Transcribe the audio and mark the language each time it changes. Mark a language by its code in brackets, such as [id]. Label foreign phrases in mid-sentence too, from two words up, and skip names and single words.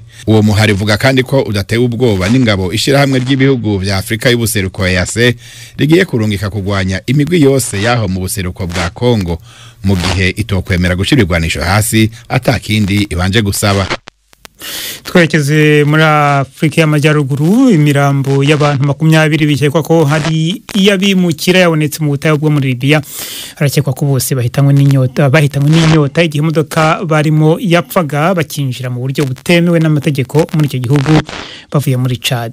[rn] Uwo muhari vuga kandi ko udatewe ubwoba n'ingabo ishira hamwe ry'ibihugu vya Afrika y'ubuseruko EAC rigiye kurungika kugwanya imigwi yose yaho mu buseruko bwa Kongo mu gihe itokwemera gushirigwanisho hasi atakindi ibanje gusaba. [rw] Twerekeze muri Afrika y'Amajyaruguru. Imirambo y'abantu 20 bikekwa ko hari iyabimukira yabonetse mu butayu bwo muri Libya. Harakekwa ko bose bahitanywe n'inyota igihe imodoka barimo yapfaga bakinjira mu buryo butemewe n'amategeko muri icyo gihugu bavuye muri Chad.